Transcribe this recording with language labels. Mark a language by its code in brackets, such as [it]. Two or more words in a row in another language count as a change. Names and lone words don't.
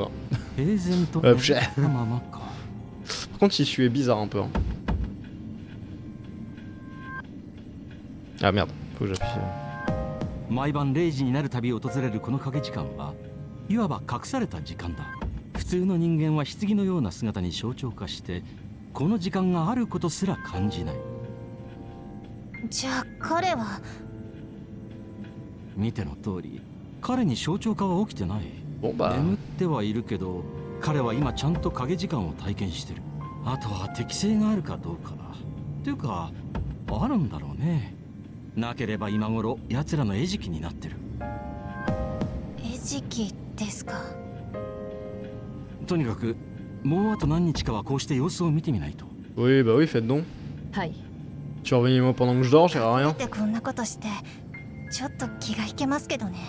[fr] Hein. [ja] 平然と [fr] Hop, j'ai- [ja] ままか [fr] Par contre, Tissu est bizarre un peu. Hein. Ah merde, faut que j'appuie. [ja] 毎晩0時になるたび訪れるこの影時間はいわば隠された時間だ。普通の人間は棺のような姿に象徴化してこの時間があることすら感じない。じゃあ彼は見ての通り彼に象徴化は起きてない。 [fr] Bon bah. [ja] 眠ってはいるけど彼は今ちゃんと影時間を体験してる。あとは適性があるかどうかだ。っていうかあるんだろうね。なければ今頃奴らの餌食になってる。餌食ですか。とにかくもうあと何日かはこうして様子を見てみないと。 [fr] Oui, bah oui, faites donc. [ja] はい。 [fr] Surveillez-moi pendant que je dors, j'ai rien. [ja] でこんなことしてちょっと気が引けますけどね。